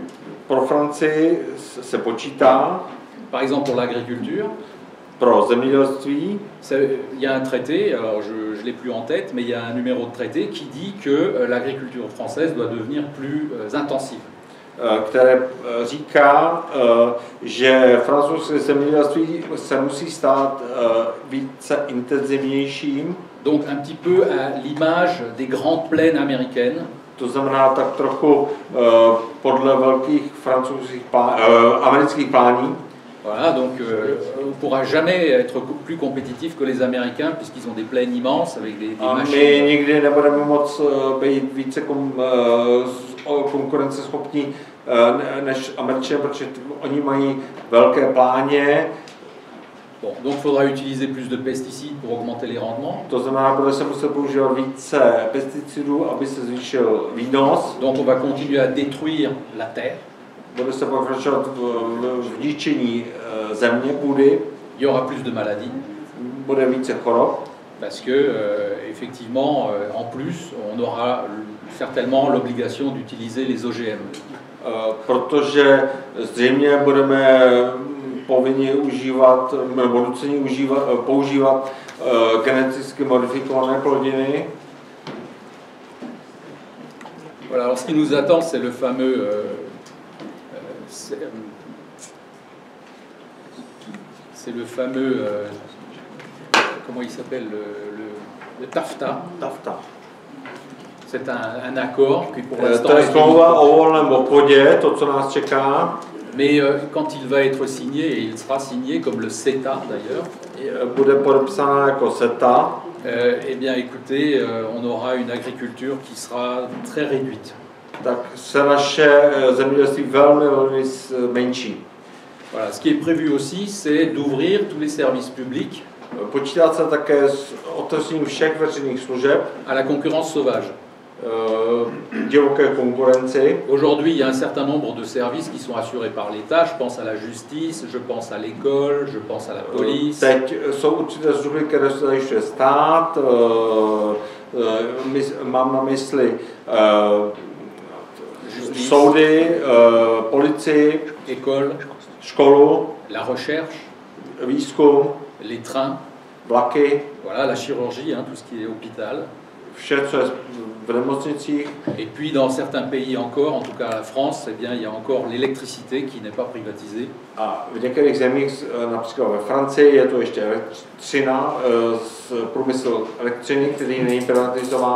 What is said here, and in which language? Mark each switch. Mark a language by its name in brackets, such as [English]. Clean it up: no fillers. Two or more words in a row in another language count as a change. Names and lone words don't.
[Czech] Pro Francii se počítá, [French] par exemple pour l'agriculture, [Czech] pro zemědělství, [French] il y a un traité, alors je ne l'ai plus en tête, mais il y a un numéro de traité qui dit que l'agriculture française doit devenir plus intensive. [Czech] které říká, že francouzské zemědělství se musí stát více intenzivnějším. [French] Donc un petit peu à l'image des grandes plaines américaines. [Czech] To znamená tak trochu podle velkých francouzských amerických plání. [French] Voilà, donc on ne pourra jamais être plus compétitif que les Américains puisqu'ils ont des plaines immenses avec des machines. [Czech] My nikdy nebudeme moc být více konkurenceschopní než Američané, protože oni mají velké pláně. [French] Bon, donc il faudra utiliser plus de pesticides pour augmenter les rendements. [Czech] To znamená, bude se muset používat více pesticidů, aby se zvýšil výnos. [French] Donc on va continuer à détruire la terre. [Czech] Bude se pokračovat v ničení země, půdy. [French] Il y aura plus de maladies. [Czech] Bude více chorob. [French] Parce que, effectivement, en plus, on aura certainement l'obligation d'utiliser les OGM. [Czech] Protože zřejmě budeme povinni užívat, nebo nuceni používat geneticky modifikované plodiny. [French] Voilà, alors ce qui nous attend, c'est le fameux c'est le fameux comment il s'appelle le TAFTA. TAFTA. C'est un accord qui pour l'instant [Czech] To je smlouva o volném obchodě, to, co nás čeká. [French] Mais quand il va être signé, et il sera signé comme le CETA d'ailleurs, [Czech] bude podepsána jako CETA. [French] Eh bien écoutez, on aura une agriculture qui sera très réduite. [Czech] Tak se naše zemědělství velmi menší. [French] Voilà, ce qui est prévu aussi, c'est d'ouvrir tous les services publics [Czech] Počítá se také s otevřením všech veřejných služeb [French] à la concurrence sauvage. [Czech] Divoké konkurenci. [French] Aujourd'hui, il y a un certain nombre de services qui sont assurés par l'État. Je pense à la justice, je pense à l'école, je pense à la police. [Czech] Teď jsou určité služby, které se zajišťuje stát. Mám na mysli soudy, policii, [French] école, [Czech] školu, [French] la recherche, [Czech] výzkum, [French] les trains, [Czech] vlaky, [French] voilà, la chirurgie, hein, tout ce qui est hôpital. [Czech] Vše, co je v nemocnicích. [French] Et puis dans certains pays encore, en tout cas la France, eh bien, il y a encore l'électricité qui n'est pas privatisée. [Czech] A v některých zemích, například ve Francii, je to ještě elektřina, průmysl elektřiny, který není privatizován.